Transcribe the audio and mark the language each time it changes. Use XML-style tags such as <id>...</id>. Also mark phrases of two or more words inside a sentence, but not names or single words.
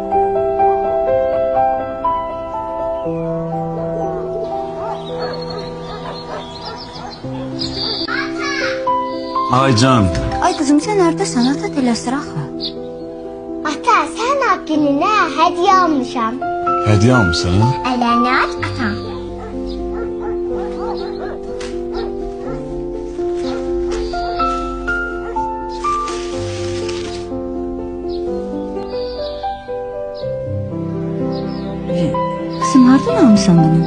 <az>Ay can.</az> <tr>Ay kızım sen neredesin? Ata telesir axı.</tr> <az>Ata, sən ad gününə hədiyyə almışam.</az> <tr>Hediye almışsın?</tr> <az>Ələni aç, atam.</az> <tr>Kızım nereden almışsın bunu?</tr>